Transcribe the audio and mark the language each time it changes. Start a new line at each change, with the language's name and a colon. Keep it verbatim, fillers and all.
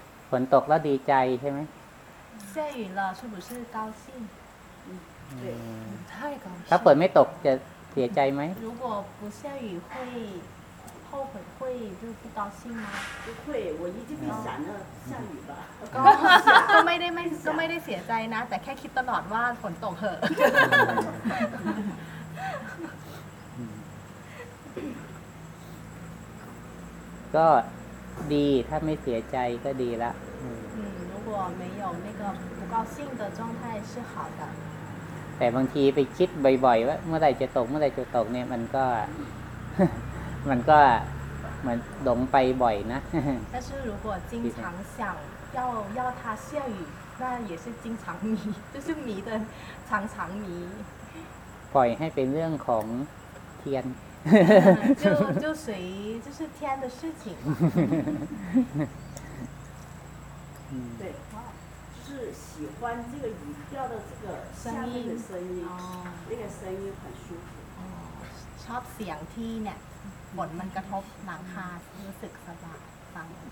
Thai: ฝนตกแล้วดีใจใช่ไหม
Chinese: 下雨了是不是高兴嗯对太高兴
Thai: ถ้าฝนไม่ตกจะเสียใจไหม
Chinese: 如果不下雨会后悔会就不高兴吗不会我一直没想着下雨吧
Thai: ก็ก็ไม่ได้ไม่ก็ไม่ได้เสียใจนะแต่แค่คิดตลอดว่าฝนตกเหอะ ก็ดีถ้าไม่เสียใจก็ดีละ
Chinese: 如果没有那个不高兴的状态是好的
Thai: แต่บางทีไปคิดบ่อยๆว่าเมื่อไหร่จะตกเมื่อไหร่จะตกเนี่ยมันก็ มันก็เหมือนหลงไปบ่อยนะ
Chinese: 但是如果经常想要要它下雨那也是经常迷就是迷的常常迷
Thai: ปล่อยให้เป็นเรื่องของเทียน
Chinese: 就就随就是天的事情对，就是喜欢这个雨掉的这个下面的声音，那个声音很舒服。
Thai: ชอบเสียงที่เนี่ยฝนมันกระทบหลังคารู้สึกสบายฟัง